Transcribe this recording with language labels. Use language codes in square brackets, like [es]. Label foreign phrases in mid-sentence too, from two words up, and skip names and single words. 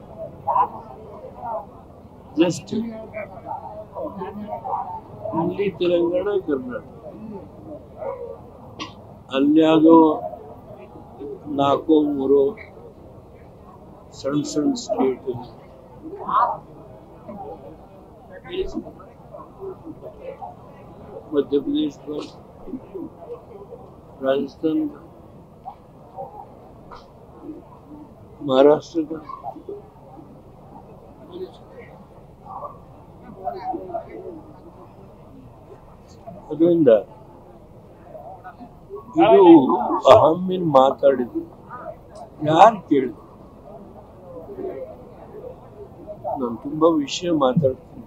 [kn] ಜಸ್ಟ್ ಇಲ್ಲಿ ತೆಲಂಗಾಣ, ಕರ್ನಾಟಕ, ಅಲ್ಯಾವುದೋ 4-3 ಸಣ್ಣ ಸಣ್ಣ ಸ್ಟೇಟ್, [hi] मध्य प्रदेश पर, राजस्थान का, महाराष्ट्र का, [kn] ಅದರಿಂದ ಇದು ಅಹಮ್ಮಿನ ಮಾತಾಡಿದ್ರು ಯಾರು ಕೇಳಿದ್ರು? ನಾನು ತುಂಬಾ ವಿಷಯ ಮಾತಾಡ್ತೀನಿ.